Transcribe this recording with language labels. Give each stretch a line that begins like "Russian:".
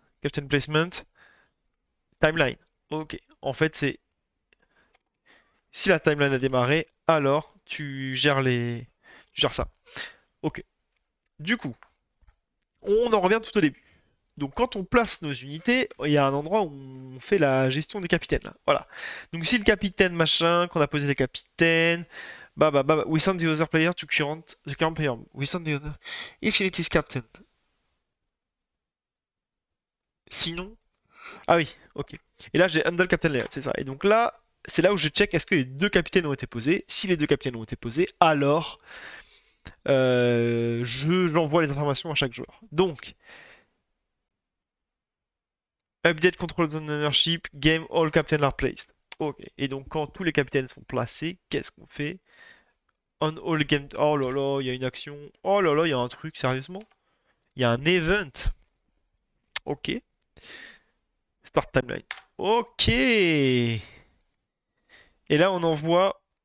English: Captain Placement, Timeline.
French: Ok. En fait, c'est si la timeline a démarré, alors tu gères ça. Ok. Du coup, on en revient tout au début. Donc quand on place nos unités, il y a un endroit où on fait la gestion des capitaines, là. Voilà. Donc si le capitaine machin, qu'on a posé les capitaines,
English: we send the other player to the current player. We send the other if it is captain.
French: Sinon, ah oui, ok. Et là j'ai handle captain layout, c'est ça. Et donc là, c'est là où je check est-ce que les deux capitaines ont été posés. Si les deux capitaines ont été posés, alors j'envoie les informations à chaque joueur. Donc,
English: update control zone ownership, game all captains are placed.
French: Ok. Et donc, quand tous les capitaines sont placés, qu'est-ce qu'on fait? On all game. Oh là là, il y a une action. Oh là là, il y a un truc, sérieusement? Il y a un event. Ok. Start timeline. Ok. Et là, on envoie.